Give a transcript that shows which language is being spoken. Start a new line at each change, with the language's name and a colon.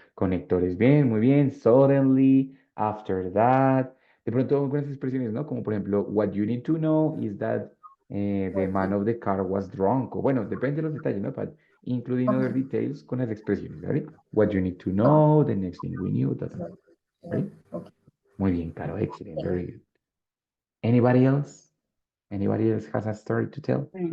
Spanish: Conectores bien, muy bien.
English: Suddenly, after that.
Spanish: De pronto algunas expresiones, ¿no? Como por ejemplo,
English: what you need to know is that the man of the car was drunk.
Spanish: O bueno, depende de los detalles, ¿no?
English: But including other Okay.
Spanish: details con las expresiones, ¿vale?
English: What you need to Okay. know, the next thing we knew, Yeah. ¿Right? Okay.
Spanish: Muy bien,
English: Caro. Excellent. Very good. Anybody else? Anybody else has a story to tell?